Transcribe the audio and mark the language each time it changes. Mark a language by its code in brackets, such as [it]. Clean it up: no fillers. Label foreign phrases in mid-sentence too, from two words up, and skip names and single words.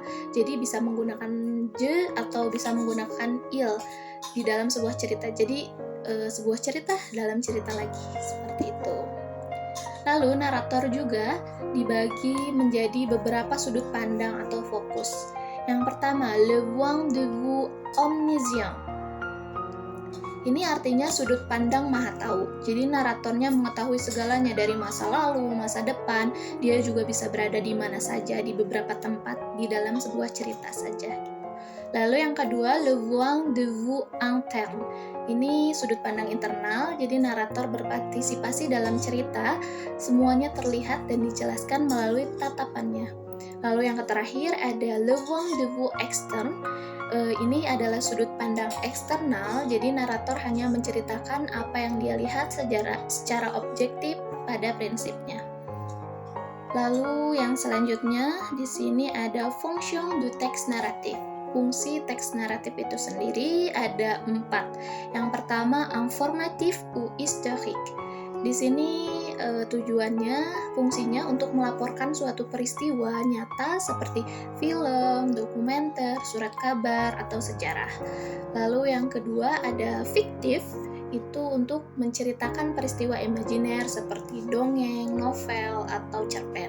[id] Jadi bisa menggunakan je atau bisa menggunakan il di dalam sebuah cerita. Jadi sebuah cerita dalam cerita lagi, seperti itu. Lalu narator juga dibagi menjadi beberapa sudut pandang atau fokus. Yang pertama, [fr] le point de vue omniscient. [id] Ini artinya sudut pandang maha tahu. Jadi naratornya mengetahui segalanya dari masa lalu, masa depan. Dia juga bisa berada di mana saja, di beberapa tempat di dalam sebuah cerita saja. Lalu yang kedua, [fr] le point de vue interne. [id] Ini sudut pandang internal, jadi narator berpartisipasi dalam cerita, semuanya terlihat dan dijelaskan melalui tatapannya. Lalu yang terakhir ada [fr] le point de vue externe. [id] Ini adalah sudut pandang eksternal, jadi narator hanya menceritakan apa yang dia lihat secara objektif pada prinsipnya. Lalu yang selanjutnya di sini ada [fr] fonction du texte naratif. [id] Fungsi teks naratif itu sendiri ada 4. Yang pertama, [fr] informatif ou historique. [id] Di sini tujuannya, fungsinya untuk melaporkan suatu peristiwa nyata seperti film, dokumenter, surat kabar, atau sejarah. Lalu yang kedua ada fiktif, itu untuk menceritakan peristiwa imajiner seperti dongeng, novel, atau cerpen.